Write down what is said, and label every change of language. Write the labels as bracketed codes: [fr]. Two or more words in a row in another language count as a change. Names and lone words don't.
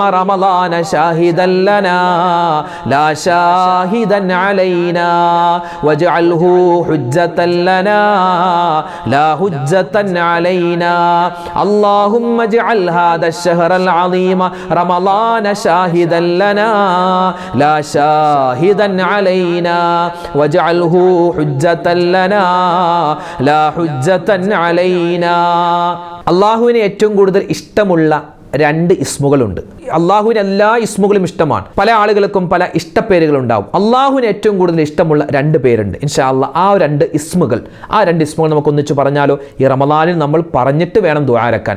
[ar] رمضان شاهدا لنا لا شاهدا علينا واجعله حجة لنا لا حجة علينا اللهم اجعل هذا الشهر العظيم رمضان شاهدا لنا لا شاهدا علينا واجعله حجة لنا لا حجة علينا. [ml] അള്ളാഹുവിന് ഏറ്റവും കൂടുതൽ ഇഷ്ടമുള്ള രണ്ട് ഇസ്മുകളുണ്ട്. അള്ളാഹുവിന് എല്ലാ ഇസ്മുകളും ഇഷ്ടമാണ്. പല ആളുകൾക്കും പല ഇഷ്ടപ്പേരുകളുണ്ടാവും. അള്ളാഹുവിന് ഏറ്റവും കൂടുതൽ ഇഷ്ടമുള്ള രണ്ട് പേരുണ്ട്. [ar] إن شاء الله [ml] ആ രണ്ട് ഇസ്മുകൾ നമുക്ക് ഒന്നിച്ച് പറഞ്ഞാലോ? ഈ റമളാനിൽ നമ്മൾ പറഞ്ഞിട്ട് വേണം ദുആ ഇറക്കാൻ.